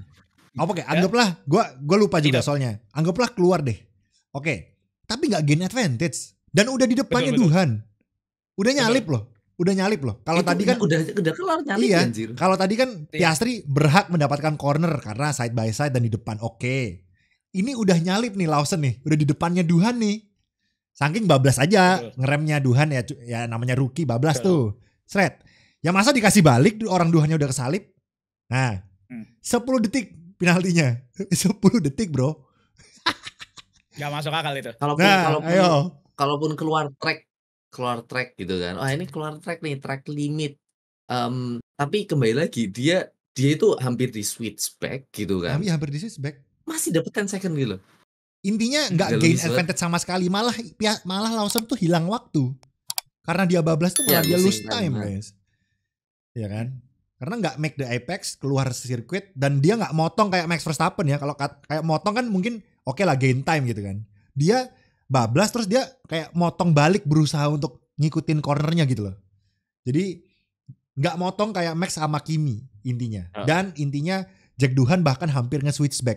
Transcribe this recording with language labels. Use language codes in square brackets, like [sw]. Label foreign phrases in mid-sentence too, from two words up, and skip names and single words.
[id] Oke, anggaplah gue lupa juga soalnya. Anggaplah keluar deh. Oke. Tapi gak [en] gain advantage. [id] Dan udah di depannya Doohan. Udah nyalip loh. Kalau tadi kan udah kelar nyalip anjir. Kalau tadi kan Piastri berhak mendapatkan corner karena side by side dan di depan. Oke. Ini udah nyalip nih Lawson nih, udah di depannya Doohan nih. Saking bablas aja ngeremnya Doohan ya namanya rookie bablas tuh. Sret. Ya masa dikasih balik orang Doohannya udah kesalip. Nah, 10 detik penaltinya. 10 detik, Bro. Gak masuk akal itu. Kalaupun keluar track gitu kan. Oh ini keluar track nih, [en] track limit. [id] Tapi kembali lagi dia itu hampir di [en] switch back [id] gitu kan. Hampir di [en] switch back. [id] Masih dapat 10 second gitu. Intinya nggak [en] gain advantage [id] sama sekali. Malah Lawson tuh hilang waktu. Karena dia bablas tuh malah dia [en] lose time [id] guys. Ya kan? Karena nggak [en] make the apex [id] keluar sirkuit dan dia nggak motong kayak Max Verstappen ya. Kalau kayak motong kan mungkin oke lah [en] gain time [id] gitu kan. Dia bablas terus dia kayak motong balik berusaha untuk ngikutin cornernya gitu loh. Jadi nggak motong kayak Max sama Kimi intinya. Dan intinya Jack Doohan bahkan hampir nge- [en] switch back.